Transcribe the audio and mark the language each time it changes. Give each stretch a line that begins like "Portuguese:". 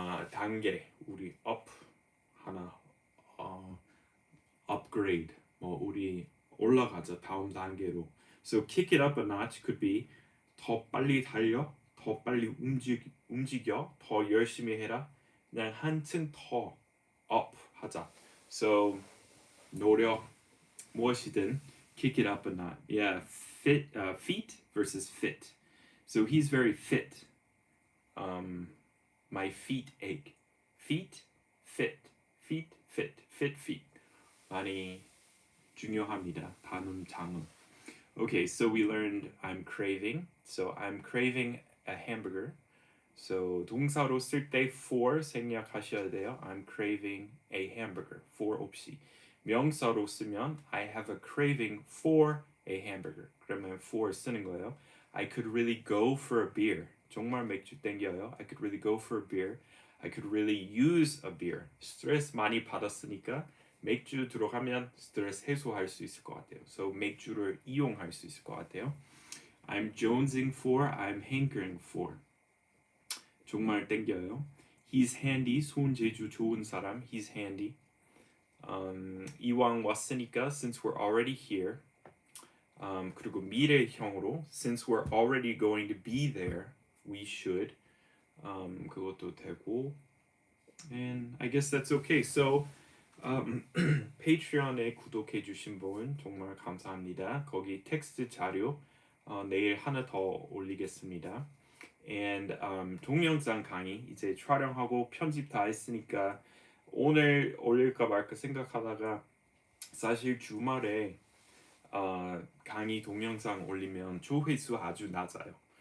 Korean: 단계 우리 up 하나, upgrade 뭐 우리 올라가자 다음 단계로. So kick it up a notch could be 더 빨리 달려, 더 빨리 움직여, 더 열심히 해라. 그냥 한층 더 up 하자.
English: So 노력 무엇이든 kick it up a notch. Yeah, feet versus fit. So he's very fit. My feet ache. Feet, fit, fit feet.
Korean: 많이 중요합니다. 단음, 장음.
English: Okay, so we learned I'm craving. So I'm craving a hamburger.
Korean: So 동사로 쓸 때 for 생략하셔야 돼요.
English: I'm craving a hamburger. for 없이. 명사로 쓰면 I have a craving for a hamburger.
Korean: 그러면 for 쓰는 거예요.
English: I could really go for a beer.
Korean: 정말 맥주 땡겨요.
English: I could really go for a beer. I could really use a beer.
Korean: 스트레스 많이 받았으니까 맥주 들어가면 스트레스 해소할 수 있을 것 같아요. So 맥주를 이용할 수 있을 것 같아요.
English: I'm jonesing for, I'm hankering for.
Korean: 정말 땡겨요.
English: He's handy, 손재주 좋은 사람. He's handy. 이왕 왔으니까 since we're already here. 그리고 미래형으로 since we're already going to be there, we should. 그것도 되고. And I guess that's okay.
Korean: So 페이트리언에 구독해 주신 분 정말 감사합니다. 거기 텍스트 자료 내일 하나 더 올리겠습니다. And 동영상 강의 이제 촬영하고 편집 다 했으니까 오늘 올릴까 말까 생각하다가 사실 주말에 강의 동영상 올리면 조회수 아주 낮아요.